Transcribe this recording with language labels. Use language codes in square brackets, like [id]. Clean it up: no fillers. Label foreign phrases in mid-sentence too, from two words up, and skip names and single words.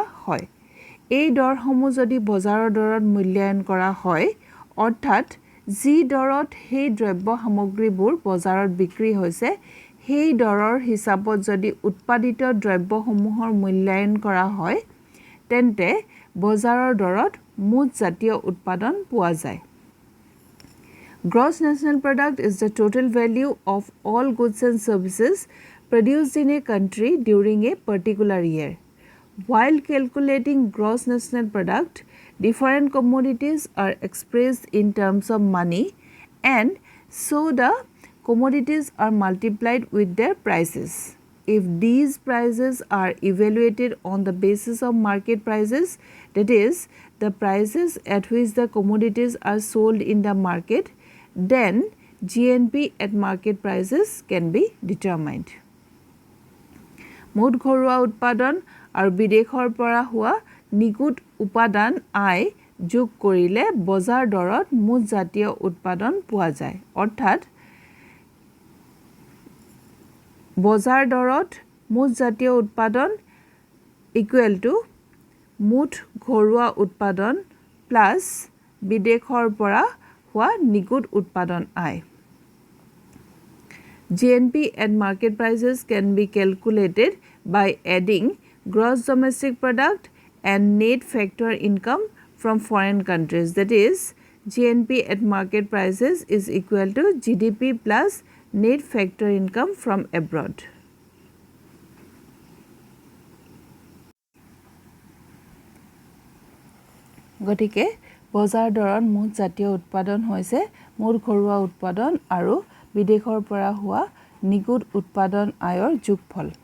[as] হয় এই দৰসমূহ যদি বজাৰৰ দৰত মূল্যায়ন কৰা হয় অৰ্থাৎ যি দৰত সেই দ্ৰব্য সামগ্ৰীবোৰ বজাৰত বিক্ৰী হৈছে সেই দৰৰ হিচাপত যদি উৎপাদিত দ্ৰব্যসমূহৰ মূল্যায়ন কৰা হয় তেন্তে বজাৰৰ দৰত মুঠ জাতীয় উৎপাদন পোৱা যায় [en] Gross national product is the total value of all goods and services produced in a country during a particular year. While calculating gross national product, different commodities are expressed in terms of money and so the commodities are multiplied with their prices. If these prices are evaluated on the basis of market prices, that is, the prices at which the commodities are sold in the market, then GNP at market prices can be determined. [as] মুঠ ঘৰুৱা উৎপাদন আৰু বিদেশৰ পৰা হোৱা নিকুট উপাদান আয় যোগ কৰিলে বজাৰ দৰত মুঠ জাতীয় উৎপাদন পোৱা যায় অৰ্থাৎ বজাৰ দৰত মুঠ জাতীয় উৎপাদন [en] equal to [as] মুঠ ঘৰুৱা উৎপাদন প্লাস বিদেশৰ পৰা হোৱা নিকুট উৎপাদন আয় [en] GNP at market prices can be calculated by adding gross domestic product and net factor income from foreign countries. That is, GNP at market prices is equal to GDP plus net factor income from abroad. [as] গতিকে বজাৰ দৰত মুঠ জাতীয় উৎপাদন হৈছে মুঠ ঘৰুৱা উৎপাদন আৰু বিদেশৰ পৰা হোৱা নিগুদ উৎপাদন আয়ৰ যোগফল।